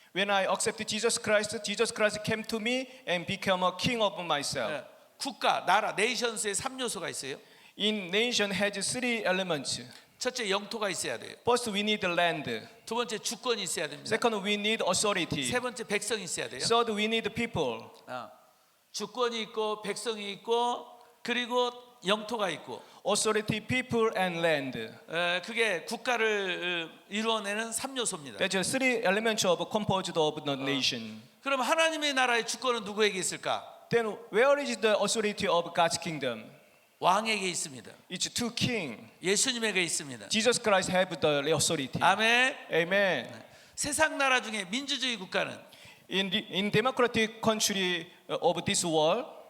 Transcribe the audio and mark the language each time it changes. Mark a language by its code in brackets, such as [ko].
[en] When I accepted Jesus Christ came to me and became a king of myself. [ko] 예, 국가, 나라, 네이션스의 3요소가 있어요. [en] In nation has three elements. [ko] 첫째, 영토가 있어야 돼요. [en] First, we need land. [ko] 두 번째, 주권이 있어야 됩니다. [en] Second, we need authority. [ko] 세 번째, 백성이 있어야 돼요. [en] Third, we need people. [ko] 주권이 있고 백성이 있고 그리고 영토가 있고 [en] Authority, people, and land. [ko] 그게 국가를 이루어내는 3요소입니다. [en] That's the three elements of composed of the nation. [ko] 그럼 하나님의 나라의 주권은 누구에게 있을까? [en] Then, where is the authority of God's kingdom? [ko] 왕에게 있습니다. [en] It's to king. [ko] 예수님에게 있습니다. [en] Jesus Christ have the authority. [ko] 아멘. [en] Amen. [ko] 세상 나라 중에 민주주의 국가는 [en] In democratic country of this world,